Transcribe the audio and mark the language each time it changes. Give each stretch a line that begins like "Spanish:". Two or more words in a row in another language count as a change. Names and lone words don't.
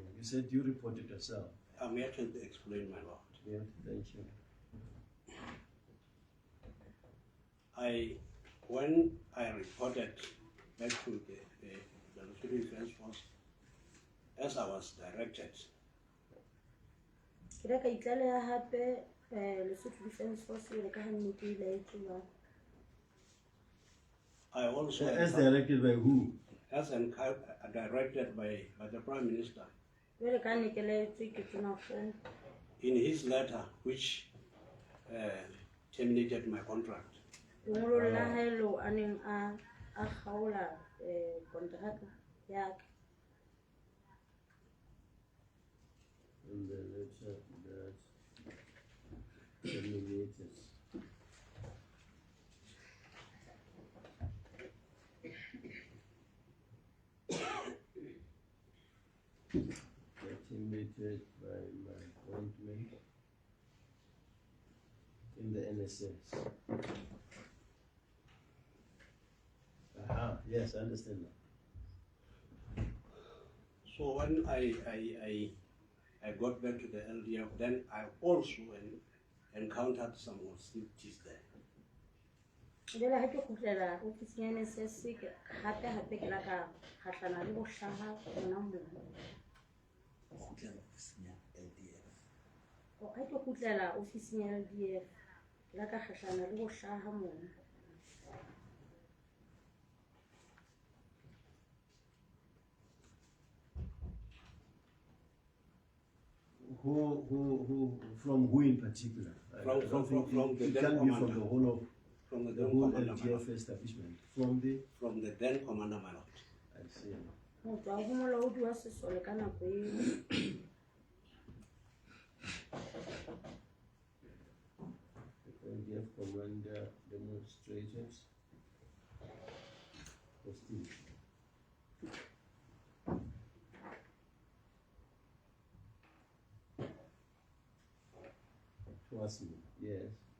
English: You said you reported yourself. I'm here to explain, my lord. Yeah, thank you. When I reported back to the Lesotho Defence Force, as I was directed,
Southern Sotho: Ke re ka itlaleha hape Lesotho Defence Force le ka ha nne ke ilaetsuwa.
English: I also As directed by who? as directed by the Prime Minister
Southern Sotho: Jwale ka nne ke laetswe ke tona phone.
English: in his letter, which terminated my contract.
Southern Sotho: Lengolo la hae leo a neng a kgaola kontraka ya ka.
English: In the letter that terminated. Terminated by my appointment in the NSS. Yes, I understand that. So when I got back to the LDF, then I also encountered some hostilities there.
Southern Sotho: Jwale ha ke kgutlela ofising ya NSS hape ke la ka kgahlana le bohlaha hona moo. Ha ke kgutlela ofising ya LDF ke la ka kgahlana le bohlaha moo.
English: Who from who in particular? From the it then can't be from commander. the whole From the of the then whole commander, my lord. LTF establishment. From the then commander, my lord. I see.
Southern Sotho: Motho a ho molaodi wa sesole ka nako eo.
English: The LTF commander demonstrated hostility. Towards me, yes.